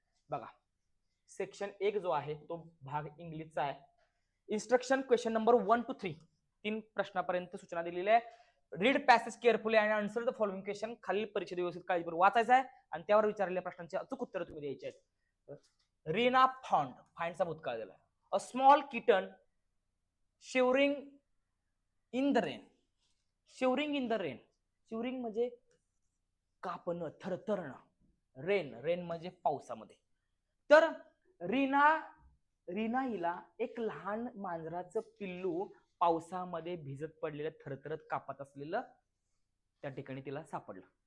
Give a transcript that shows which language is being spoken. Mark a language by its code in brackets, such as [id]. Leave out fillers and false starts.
[mr] बघा सेक्शन 1 जो आहे तो भाग इंग्लिशचा आहे. इन्स्ट्रक्शन क्वेश्चन नंबर 1 to 3 3 प्रश्नापर्यंत सूचना दिलेली आहे. [en] Read passage carefully आणि answer the following question. [mr] खालील परीक्षेत व्यवस्थित काळजीपूर्वक वाचायचं आहे आणि त्यावर विचारलेल्या प्रश्नांची अचूक उत्तरं तुम्ही द्यायची आहेत. रीना फाइंडचा भूतकाळ दिला. [en] A small kitten shivering in the rain. Shivering in the rain, [mr] shivering म्हणजे कापणं, थरथरणं. रेन म्हणजे पावसामध्ये. तर रीना हिला एक लहान मांजराचं पिल्लू पावसामध्ये भिजत पडलेलं, थरथरत कापत असलेलं त्या ठिकाणी तिला सापडलं.